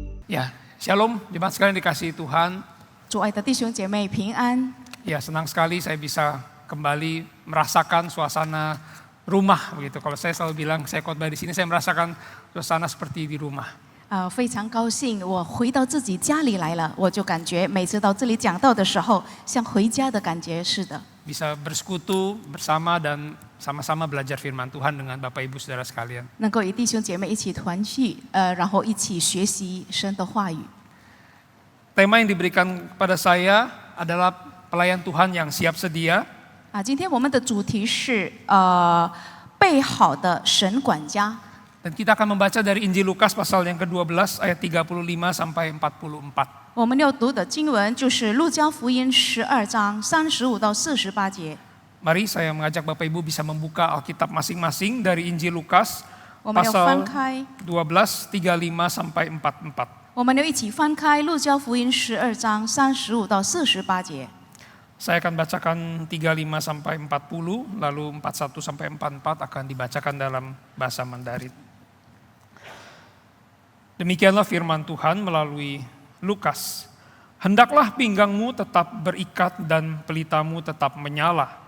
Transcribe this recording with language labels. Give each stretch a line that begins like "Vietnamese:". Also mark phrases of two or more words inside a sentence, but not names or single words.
Indonesian: Ya, shalom, jemaat sekalian dikasihi Tuhan.
Chinese: 主爱的弟兄姐妹平安。
Indonesian: Ya, senang sekali saya bisa kembali merasakan suasana rumah begitu. Kalau saya selalu bilang saya khotbah di sini, saya merasakan suasana seperti di rumah.
Chinese: 非常高兴我回到自己家里来了，我就感觉每次到这里讲道的时候，像回家的感觉似的。
Indonesian: Bisa bersekutu bersama dan sama-sama belajar firman Tuhan dengan Bapak Ibu Saudara sekalian.
Chinese: 能够与弟兄姐妹一起团聚，然后一起学习神的话语。
Indonesian: Tema yang diberikan kepada saya adalah pelayan Tuhan yang siap sedia.
Chinese: 今天我们的主题是备好的神管家。
Indonesian: Dan kita akan membaca dari Injil Lukas pasal yang ke-12 ayat 35 sampai 44.
Chinese: 我们要读的经文就是路加福音12章35到48节。
Indonesian: Mari saya mengajak Bapak Ibu bisa membuka Alkitab masing-masing dari Injil Lukas
Chinese: 我们要翻
Indonesian: pasal
Chinese: 开，
Indonesian: 12 35 sampai 44.
Chinese: 我们要一起翻开路加福音12章35到48节。
Indonesian: Saya akan bacakan 35 sampai 40, lalu 41 sampai 44 akan dibacakan dalam bahasa Mandarin. Demikianlah firman Tuhan melalui Lukas. Hendaklah pinggangmu tetap berikat dan pelitamu tetap menyala.